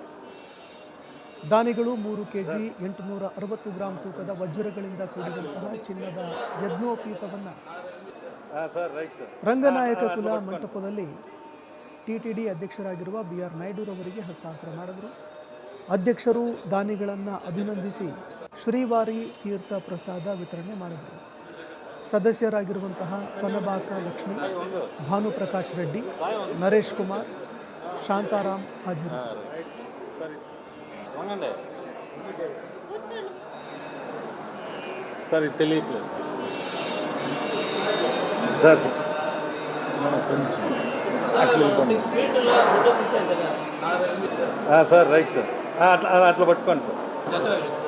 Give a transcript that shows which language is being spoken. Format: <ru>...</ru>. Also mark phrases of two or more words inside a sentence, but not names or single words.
<kn>ದಾನಿಗಳು 3 ಕೆಜಿ 860 ಗ್ರಾಂ ತೂಕದ ವಜ್ರಗಳಿಂದ ಕೂಡಿದಂತಹ ಚಿನ್ನದ ಯಜ್ಞೋಪವೀತವನ್ನು ರಂಗನಾಯಕ ಕುಲ ಮಂಟಪದಲ್ಲಿ ಟಿಟಿಡಿ ಅಧ್ಯಕ್ಷರಾಗಿರುವ BR ನಾಯ್ಡು ಅವರಿಗೆ ಹಸ್ತಾಂತರ ಮಾಡಿದರು. ಅಧ್ಯಕ್ಷರು ದಾನಿಗಳನ್ನು ಅಭಿನಂದಿಸಿ ಶ್ರೀವಾರಿ ತೀರ್ಥ ಪ್ರಸಾದ ವಿತರಣೆ ಮಾಡಿದರು. ಸದಸ್ಯರಾಗಿರುವಂತಹ ಪನಬಾಸ ಲಕ್ಷ್ಮಿ, ಭಾನುಪ್ರಕಾಶ್ ರೆಡ್ಡಿ, ನರೇಶ್ ಕುಮಾರ್, ಶಾಂತಾರಾಮ್ ಹಾಜರಿದ್ದರು.</kn> <te>సార్ సార్ రైట్ సార్ అట్లా అట్లా పట్టుకోండి సార్.</te>